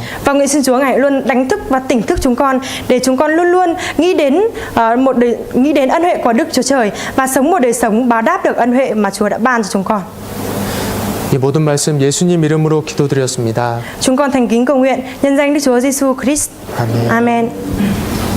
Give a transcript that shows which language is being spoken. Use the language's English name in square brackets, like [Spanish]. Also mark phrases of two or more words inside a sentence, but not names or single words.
[Vietnamese] Và nguyện xin Chúa Ngài luôn đánh thức và tỉnh thức chúng con để chúng con luôn luôn nghĩ đến ân huệ của Đức Chúa Trời và sống một đời sống báo đáp được ân huệ mà Chúa đã ban cho chúng con. [Korean] 이 모든 말씀 예수님 이름으로 기도드렸습니다. [Vietnamese] Chúng con thành kính cầu nguyện nhân danh Đức Chúa Giêsu Christ. [Korean] 아멘. [Vietnamese] Amen.